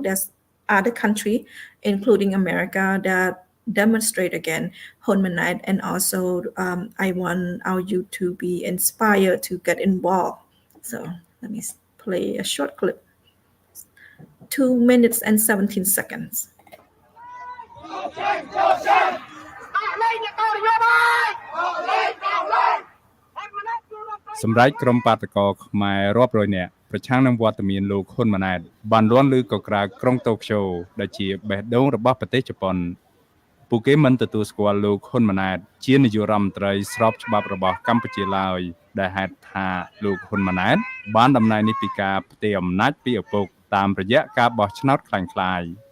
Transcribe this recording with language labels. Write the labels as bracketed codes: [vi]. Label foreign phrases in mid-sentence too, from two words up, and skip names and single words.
[en] There's other country, including America, that demonstrate again Honmanite, and also I want our youth to be inspired to get involved. So let me play a short clip. 2 minutes and 17 seconds. [km] សម្រាប់ក្រុមបាតកោខ្មែររាប់រយនាក់ប្រឆាំងនឹងវត្តមានលោកហ៊ុនម៉ាណែតបានលាន់ឮកក្រើកក្រុងតូក្យូដែលជាបេះដូងរបស់ប្រទេសជប៉ុនពួកគេមិនទទួលស្គាល់លោកហ៊ុនម៉ាណែតជានាយករដ្ឋមន្ត្រីស្របច្បាប់របស់កម្ពុជាឡើយដែលហេតុថាលោកហ៊ុនម៉ាណែតបានតំណែងនេះពីការផ្ទេរអំណាចពីឪពុកតាមរយៈការបោះឆ្នោតคล้ายៗ